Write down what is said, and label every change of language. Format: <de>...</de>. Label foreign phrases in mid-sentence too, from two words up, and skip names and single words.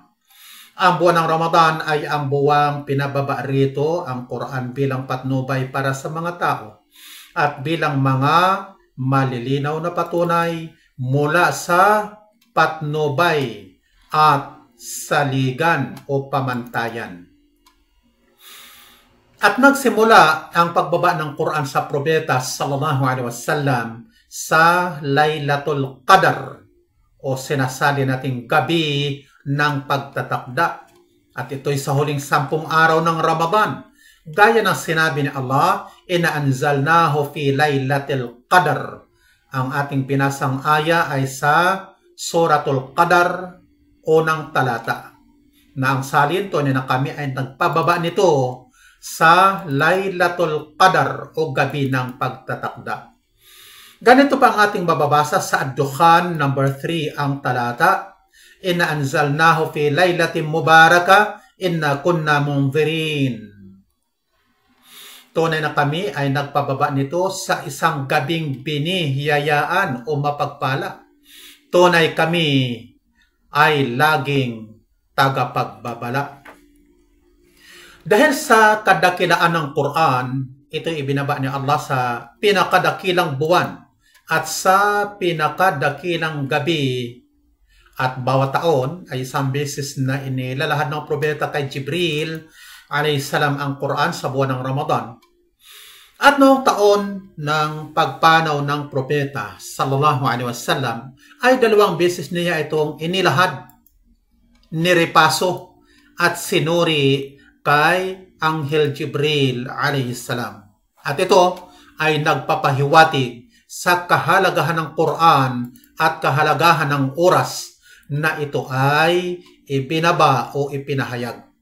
<tl>Ang buwan ng Ramadan ay ang buwang pinababa rito ang Quran bilang patnubay para sa mga tao at bilang mga malilinaw na patunay mula sa patnubay at saligan o pamantayan. At nagsimula ang pagbaba ng Quran sa propeta</tl> <ar>صلى الله عليه وسلم</ar> <tl>sa Laylatul Qadar o sinasali nating gabi ng pagtatakda. At ito'y sa huling 10 araw ng Ramadan. Gaya ng sinabi ni Allah,</tl> <ar>إنا أنزلناه في ليلة القدر.</ar> <tl>Ang ating pinasang aya ay sa Suratul Qadar, unang talata. Na ang salin to na kami ay nagpababa nito sa Laylatul Qadar o gabi ng pagtatakda. Ganito pa ang ating mababasa sa Ad-Dukhan number 3 ang talata.</tl> <ar>إنا أنزلناه في ليلة مباركة إنا كنا منذرين.</ar> <tl>Tunay na kami ay nagpababa nito sa isang gabing binihiyayaan o mapagpala. Tunay kami ay laging tagapagbabala. Dahil sa kadakilaan ng Quran, ito ibinaba ni Allah sa pinakadakilang buwan at sa pinakadakilang gabi, at bawat taon ay isang beses na inilalahad ng propeta kay Jibril alayhisalam ang Quran sa buwan ng Ramadan. At noong taon ng pagpanaw ng propeta</tl> <ar>صلى الله عليه وسلم</ar> <tl>ay 2 beses niya itong inilahad, nirepaso at sinuri kay Anghel Jibril alayhisalam. At ito ay nagpapahiwatig sa kahalagahan ng Quran at kahalagahan ng oras na ito ay ibinaba o ipinahayag.</tl>